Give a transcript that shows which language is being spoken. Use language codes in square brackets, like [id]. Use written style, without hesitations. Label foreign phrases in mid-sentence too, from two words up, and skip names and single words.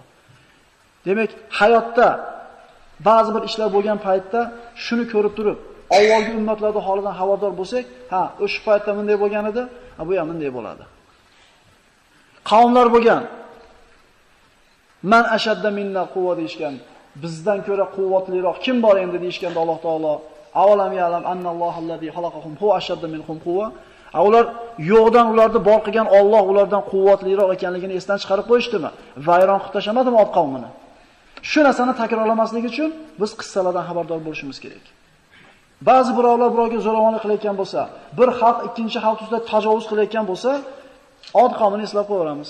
[uz] Demak, hayotda ba'zi bir ishlar bo'lgan paytda shuni ko'rib turib, avvalgi ummatlarning holidan xabardor bo'lsak, ha, o'sha paytda bunday bo'lgan edi, bu ham bunday bo'ladi. Qavmlar bo'lgan. [ar] من أشد منا قوة deyishgan. [uz] Bizdan ko'ra quvvatliroq kim bor endi deyishganda Alloh taolo [ar] أولم يعلم أن الله الذي خلقهم هو أشد منهم قوة. [uz] Ular yo'qdan ularni bor qilgan Alloh ulardan quvvatliroq ekanligini esdan chiqarib qo'yishdimi? Vayron qilib tashamadimi ot qavmini? Shu narsani takrorlamaslik uchun biz qissalardan xabardor bo'lishimiz kerak. Ba'zi birovlar birovga zo'ravonlik qilayotgan bo'lsa, bir xalq ikkinchi xalq ustida tajovuz qilayotgan bo'lsa, Od qavmini eslab qo'yamiz.